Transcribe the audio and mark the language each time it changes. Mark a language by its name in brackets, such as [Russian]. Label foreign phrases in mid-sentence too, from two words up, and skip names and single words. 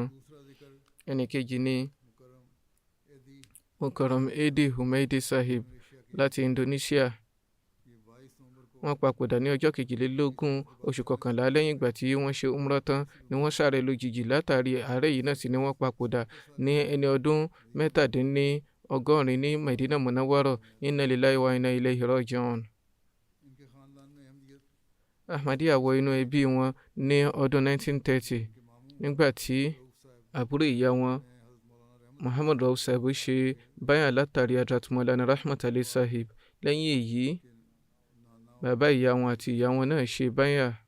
[Yoruba] Ẹnì kejì ni Mukarram Edi Humaidi Sahib láti Indonesia. Wọ́n papòdà ní ọjọ́ 22 oṣù kọkànlá. Lẹ́yìn ìgbà tí wọ́n ṣe umrah tán ni wọ́n sáré lójijì. Látàrí àárẹ̀ yìí náà sì ni wọ́n papòdà ní ẹni ọdún 87 ní Medina Munawwara. [Arabic] إنا لله وإنا إليه راجعون. [Yoruba] Ahmadiyya wọ inú ẹbí wọn ní ọdún 1930 nígbà tí àbúrò ìyá wọn Muhammad Rauf Saib ṣe báyà látàrí Hadrat Maulana Rahmat Ali Sahib. Lẹ́yìn èyí bàbá ìyá wọn àti ìyá wọn náà ṣe báyà.